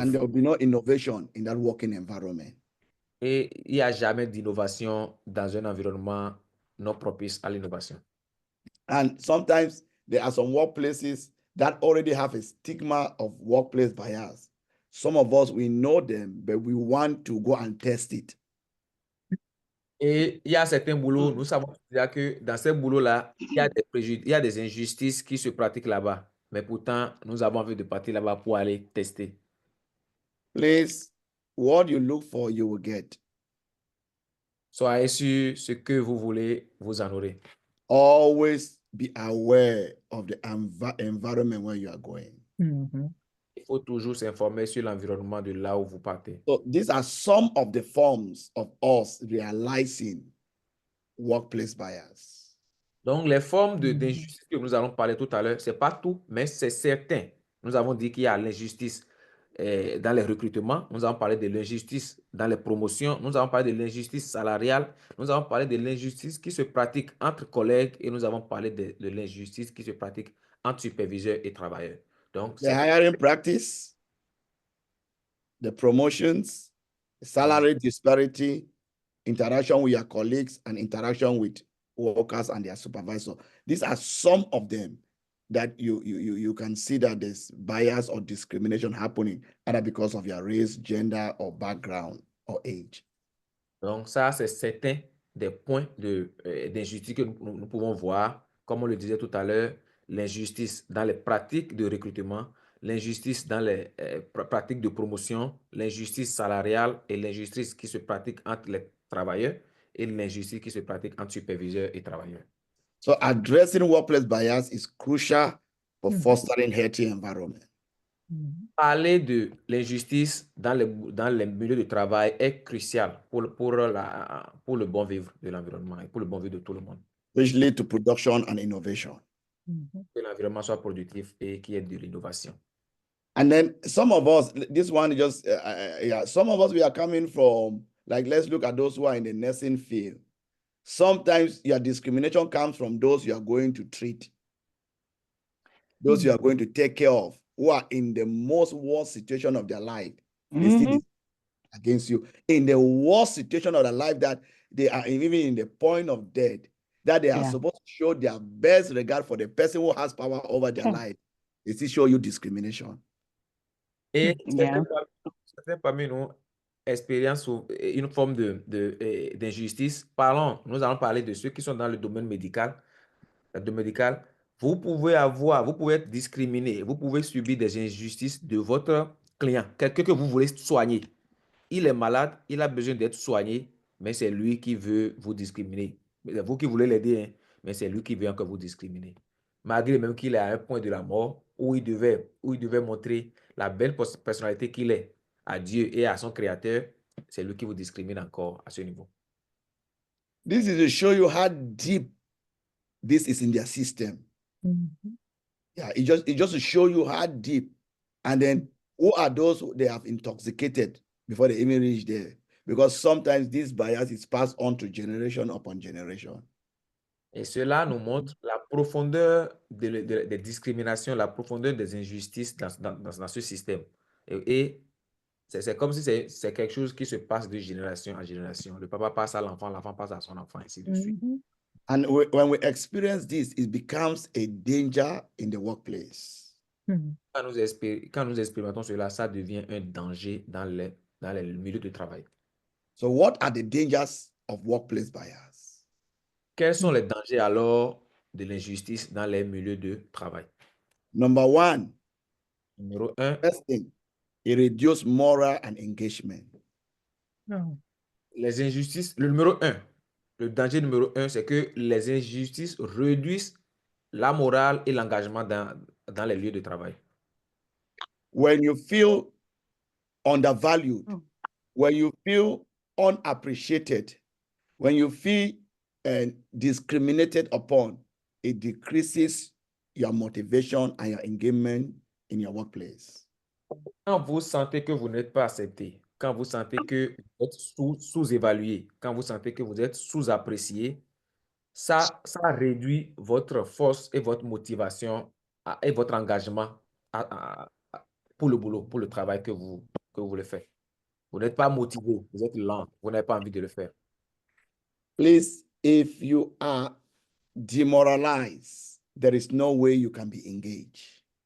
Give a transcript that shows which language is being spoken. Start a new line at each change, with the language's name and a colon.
English: And there will be no innovation in that working environment.
French: Et il n'y a jamais d'innovation dans un environnement non propice à l'innovation.
English: And sometimes there are some workplaces that already have a stigma of workplace bias. Some of us, we know them, but we want to go and test it.
French: Et il y a certains boulots, nous savons déjà que dans ces boulots-là, il y a des préjugés, il y a des injustices qui se pratiquent là-bas. Mais pourtant, nous avons envie de partir là-bas pour aller tester.
English: Please, what you look for, you will get.
French: Soyez sûr, ce que vous voulez, vous en aurez.
English: Always be aware of the environment where you are going.
French: Il faut toujours s'informer sur l'environnement de là où vous partez.
English: So these are some of the forms of us realizing workplace bias.
French: Donc, les formes d'injustice que nous allons parler tout à l'heure, ce n'est pas tout, mais c'est certain. Nous avons dit qu'il y a l'injustice dans les recrutements, nous avons parlé de l'injustice dans les promotions, nous avons parlé de l'injustice salariale, nous avons parlé de l'injustice qui se pratique entre collègues et nous avons parlé de l'injustice qui se pratique entre superviseurs et travailleurs. Donc,
English: the hiring practice, the promotions, salary disparity, interaction with your colleagues, and interaction with workers and their supervisor. These are some of them that you can see that there's bias or discrimination happening, either because of your race, gender, or background, or age.
French: Donc, ça, c'est certains des points d'injustice que nous pouvons voir. Comme on le disait tout à l'heure, l'injustice dans les pratiques de recrutement, l'injustice dans les pratiques de promotion, l'injustice salariale et l'injustice qui se pratique entre les travailleurs et l'injustice qui se pratique entre superviseurs et travailleurs.
English: So addressing workplace bias is crucial for fostering healthy environment.
French: Parler de l'injustice dans les milieux de travail est crucial pour le bon vivre de l'environnement et pour le bon vivre de tout le monde.
English: Which lead to production and innovation.
French: Que l'environnement soit productif et qu'il y ait de l'innovation.
English: And then some of us, this one just, some of us, we are coming from, like, let's look at those who are in the nursing field. Sometimes your discrimination comes from those you are going to treat, those you are going to take care of, who are in the most worst situation of their life. They still against you. In the worst situation of their life, that they are even in the point of death, that they are supposed to show their best regard for the person who has power over their life. They still show you discrimination.
French: Et certains parmi nous expérimentent une forme d'injustice. Nous allons parler de ceux qui sont dans le domaine médical. Vous pouvez être discriminé, vous pouvez subir des injustices de votre client, quelqu'un que vous voulez soigner. Il est malade, il a besoin d'être soigné, mais c'est lui qui veut vous discriminer. C'est vous qui voulez l'aider, hein, mais c'est lui qui veut encore vous discriminer. Malgré même qu'il est à un point de la mort où il devait montrer la belle personnalité qu'il est à Dieu et à son Créateur, c'est lui qui vous discrimine encore à ce niveau.
English: This is to show you how deep this is in their system. Yeah, it just to show you how deep. And then who are those who they have intoxicated before they even reach there? Because sometimes this bias is passed on to generation upon generation.
French: Et cela nous montre la profondeur des discriminations, la profondeur des injustices dans ce système. Et c'est comme si c'est quelque chose qui se passe de génération en génération. Le papa passe à l'enfant, l'enfant passe à son enfant, ainsi de suite.
English: And when we experience this, it becomes a danger in the workplace.
French: Quand nous expérimentons cela, ça devient un danger dans les milieux de travail.
English: So what are the dangers of workplace bias?
French: Quels sont les dangers alors de l'injustice dans les milieux de travail?
English: Number one,
French: Numéro 1,
English: first thing, it reduces moral and engagement.
French: les injustices. Le danger numéro 1, c'est que les injustices réduisent la morale et l'engagement dans les lieux de travail.
English: When you feel undervalued, when you feel unappreciated, when you feel discriminated upon, it decreases your motivation and your engagement in your workplace.
French: Quand vous sentez que vous n'êtes pas accepté, quand vous sentez que vous êtes sous-évalué, quand vous sentez que vous êtes sous-apprécié, ça réduit votre force et votre motivation et votre engagement pour le boulot, pour le travail que vous voulez faire. Vous n'êtes pas motivé, vous êtes lent, vous n'avez pas envie de le faire.
English: Please, if you are demoralized, there is no way you can be engaged.